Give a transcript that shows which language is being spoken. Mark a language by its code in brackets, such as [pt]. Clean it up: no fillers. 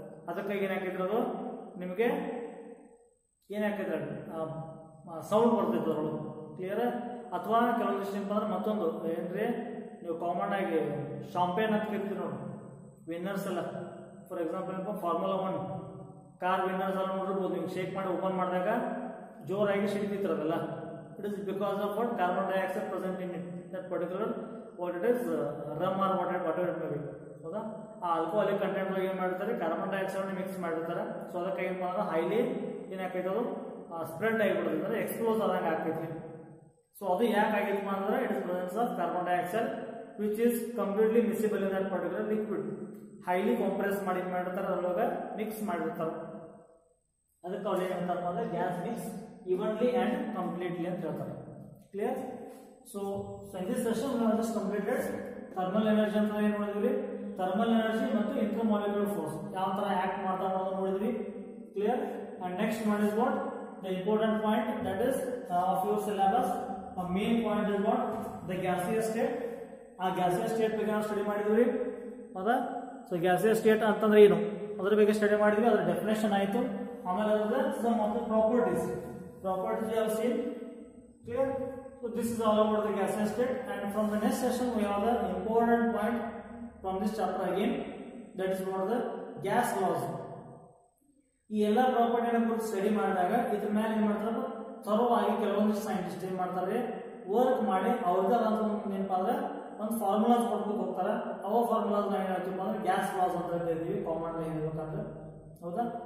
[kn] ಅದಕ್ಕಾಗಿ ಏನಾಕಿದ್ರದು ನಿಮಗೆ ಏನಾಕಿದ್ರೆ ಸೌಂಡ್ ಬರ್ತೈತೆ ಅದ್ರೊಳಗೆ, ಕ್ಲಿಯರ್? ಅಥವಾ ಕೆಲವೊಂದಿಷ್ಟು ಏನಪ್ಪ ಅಂದ್ರೆ ಮತ್ತೊಂದು ಏನ್ರಿ, ನೀವು ಕಾಮನ್ ಆಗಿ ಶಾಂಪೇನ್ ಅಂತ ಕರಿತೀವಿ ನೋಡಿ, ವಿನ್ನರ್ಸ್ ಎಲ್ಲ. For example formula 1 car winners ಎಲ್ಲ ನೋಡಿರ್ಬೋದು. ನೀವು ಶೇಕ್ ಮಾಡಿ ಓಪನ್ ಮಾಡಿದಾಗ ಜೋರಾಗಿ ಸಿಡಿತಿತ್ತು ಅದೆಲ್ಲ, [en] It is because of what carbon dioxide present in it, that particular what it is rum or whatever it may be. [kn] ಹೌದಾ ಆ ಆಲ್ಕೋಹಾಲಿಕ್ ಕಂಟೆಂಟ್ ಒಳಗೆ ಏನು ಮಾಡ್ತಾರೆ ಕಾರ್ಬನ್ ಡೈಆಕ್ಸೈಡ್ ಮಿಕ್ಸ್ ಮಾಡಿರ್ತಾರೆ. ಸೊ ಅದಕ್ಕೆ ಏನು ಮಾಡೋದು ಹೈಲಿ ಏನಾಕೈತೆ ಅದು ಸ್ಪ್ರೆಡ್ ಆಗಿಬಿಡ್ತದೆ, ಎಕ್ಸ್ಪ್ಲೋಸ್ ಆದಂಗೆ ಆಗ್ತೈತಿ. ಸೊ ಅದು ಯಾಕೆ ಆಗಿತ್ತು ಅಂದ್ರೆ [en] It is presence of carbon dioxide which is completely miscible in that particular liquid. [kn] Highly compress ಮಾಡಿರ್ತಾರೆ, ಅದ್ರೊಳಗೆ ಮಿಕ್ಸ್ ಮಾಡಿರ್ತಾರೆ. ಅದಕ್ಕೆ ಅವ್ರು ಏನಂತಾರಪ್ಪ ಅಂದ್ರೆ gas mix [en] evenly and completely [kn] ಅಂತ ಹೇಳ್ತಾರೆ. Clear? So [en] in this session we have just completed [kn] thermal energy ಅಂತ ಏನು ನೋಡಿದ್ವಿ, ಥರ್ಮಲ್ ಎನರ್ಜಿ ಮತ್ತು ಇಂಟರ್ಮಾಲಿಕ್ಯುಲರ್ ಫೋರ್ಸ್ ಯಾವ ತರ ಆಕ್ಟ್ ಮಾಡ್ತಾ ಅನ್ನೋದು ನೋಡಿದ್ವಿ. Clear? [en] And next one is what the important point that is of your syllabus. Main point is what the gaseous state. [kn] ಆ ಗ್ಯಾಸಿಯಸ್ ಸ್ಟೇಟ್ ಬಗ್ಗೆ ನಾವು ಸ್ಟಡಿ ಮಾಡಿದ್ವಿ. ಹೌದಾ? ಸೊ ಗ್ಯಾಸಿಯಸ್ ಸ್ಟೇಟ್ ಅಂತಂದ್ರೆ ಏನು ಅದ್ರ ಬಗ್ಗೆ ಸ್ಟಡಿ ಮಾಡಿದ್ವಿ, ಅದ್ರ ಡೆಫಿನೇಷನ್ ಆಯಿತು. ಆಮೇಲೆ ಅದ್ರ [en] Some of the properties you have seen. Clear? So this is all about the gaseous state, and from the next session we have the important point from this chapter again, that is about the gas laws. [kn] ಈ ಎಲ್ಲ ಪ್ರಾಪರ್ಟಿನ ಕುರಿತು study ಮಾಡಿದಾಗ ಇದ್ರ ಮೇಲೆ ಏನು ಮಾಡ್ತಾರೆ ಥರೋವಾಗಿ ಕೆಲವೊಂದಿಷ್ಟು scientist ಏನು ಮಾಡ್ತಾರೆ ವರ್ಕ್ ಮಾಡಿ ಅವ್ರದ್ದೇ ಏನಪ್ಪಾ ಅಂದ್ರೆ ಒಂದು ಫಾರ್ಮುಲಾಸ್ ಕೊಟ್ಬಿಟ್ಟು ಹೋಗ್ತಾರೆ. ಅವ ಫಾರ್ಮುಲಾಸ್ ನಾವು ಏನು ಹೇಳ್ತೀವಿ ಅಂದ್ರೆ ಗ್ಯಾಸ್ ಲಾಸ್ ಅಂತ ಹೇಳ್ತೀವಿ ಕಾಮನ್ ಆಗಿ ಹೇಳ್ಬೇಕಂದ್ರೆ. ಹೌದಾ?